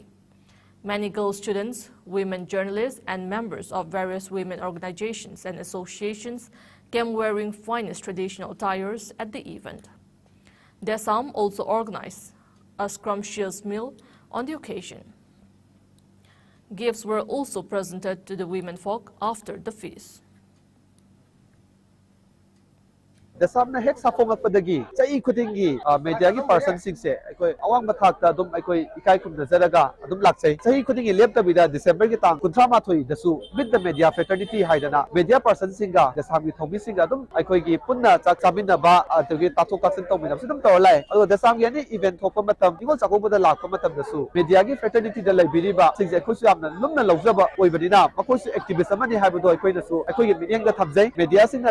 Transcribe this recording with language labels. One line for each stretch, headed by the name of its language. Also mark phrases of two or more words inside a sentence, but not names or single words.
English: Many girl students, women journalists, and members of various women organizations and associations came wearing finest traditional attires at the event. JESSIA also organized a scrumptious meal on the occasion. Gifts were also presented to the women folk after the feast.
Manipuri: JESSIA hek sapong padagi chai khudingi media gi person sing se akoi awang mathak ta dum akoi ikai kum nazaraga adum laksai chai khudingi lepta bida December gi tang 38 dasu
English: with the media fraternity
Manipuri: haidana media person singa JESSIA gi thomi singa adum akoi gi punna chak chamina ba atugi tathok taksin tawmina sidum tawlai ado JESSIA gi ani event thokpa matam Ningol Chakoba da lakpa matam dasu media gi fraternity da laibiri ba sing je khosu amna lumna lawjaba oibadina makosu activist amani haibado akoi nasu akoi gi media ga thamjai media singa